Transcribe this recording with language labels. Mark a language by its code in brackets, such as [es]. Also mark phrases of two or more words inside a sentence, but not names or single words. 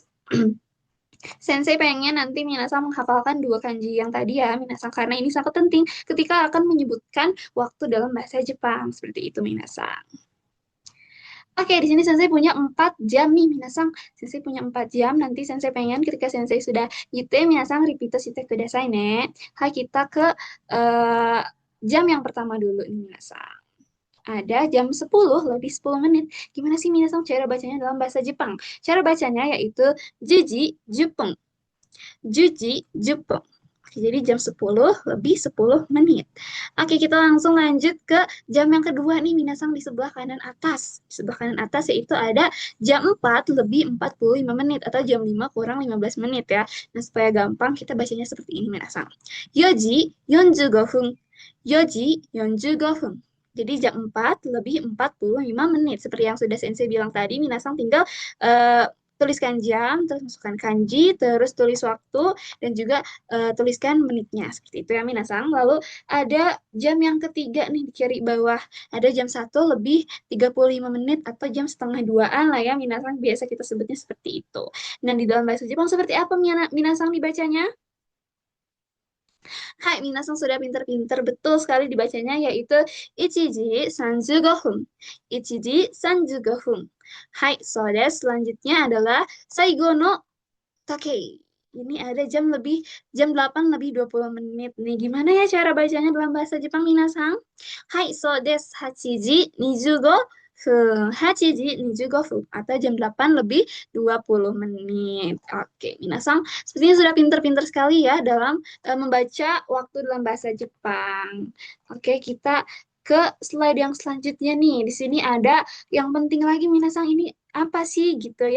[id] Sensei pengen nanti Minasang menghafalkan dua kanji yang tadi ya, Minasang, karena ini sangat penting ketika akan menyebutkan waktu dalam bahasa Jepang. Seperti itu, Minasang. Oke, di sini Sensei punya 4 jam nih, Minasang. Sensei punya 4 jam. Nanti Sensei pengen ketika Sensei sudah yute, Minasang repeat [ja] してくださいね. [id] Hai, kita ke jam yang pertama dulu nih, Minasang. Ada jam 10, lebih 10 menit. Gimana sih Minasang cara bacanya dalam bahasa Jepang? Cara bacanya yaitu [ja] 十時、十分. 十時、十分. [id] Jadi jam 10 lebih 10 menit. Oke, kita langsung lanjut ke jam yang kedua nih, minasang di sebelah kanan atas. Di sebelah kanan atas yaitu ada jam 4 lebih 45 menit atau jam 5 kurang 15 menit ya. Nah, supaya gampang kita bacanya seperti ini, minasang. [ja] 四時45分。四時45分. [id] Jadi jam 4 lebih 45 menit. Seperti yang sudah Sensei bilang tadi, minasang tinggal tuliskan jam, terus masukkan kanji, terus tulis waktu, dan juga tuliskan menitnya. Seperti itu ya, minasang. Lalu ada jam yang ketiga nih di kiri bawah. Ada jam 1 lebih 35 menit atau jam setengah 2-an lah ya, minasang. Biasa kita sebutnya seperti itu. Dan di dalam bahasa Jepang seperti apa minasang dibacanya? Hai, minasang sudah pinter-pinter betul sekali dibacanya, yaitu [ja] 一時35分. 一時35分。はい、そうです. [id] Selanjutnya adalah [ja] 最後の時計. [id] Ini ada jam 8 lebih 20 menit nih. Gimana ya cara bacanya dalam bahasa Jepang, minasang? Hai, [ja] そうです. [id] 8 25 8 25 分 atau jam 8 lebih 20 menit. Oke, minasang sepertinya sudah pinter-pinter sekali ya dalam membaca waktu dalam bahasa Jepang. Oke, kita ke slide yang selanjutnya nih. Di sini ada yang penting lagi, minasang, ini apa sih gitu ya.